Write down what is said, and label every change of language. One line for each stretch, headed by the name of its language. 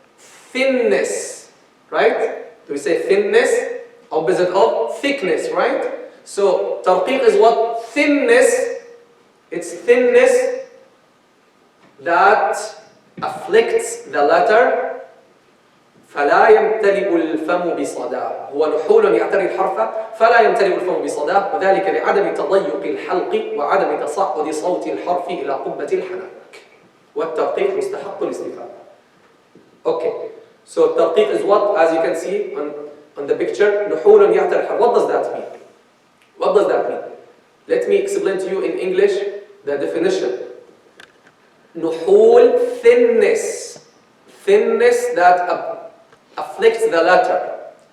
English: Thinness, right? Do we say thinness? Opposite of thickness, right? So, tarqiq is what? Thinness. It's thinness that afflicts the letter.
Arabic: فلا يمتلئ الفم بصداه هو نحول يعتري الحرف فلا يمتلئ الفم بصداه وذلك لعدم تضيق الحلق وعدم تصاعد صوت الحرف إلى قبة الحنك والترقيق مستحق الاستفهام.
English: Okay, so tarqiq is what, as you can see on the picture,
Arabic: نحول يعتري الحرف.
English: What does that mean? What does that mean? Let me explain to you in English the definition. نحول, thinness, thinness that afflicts the letter.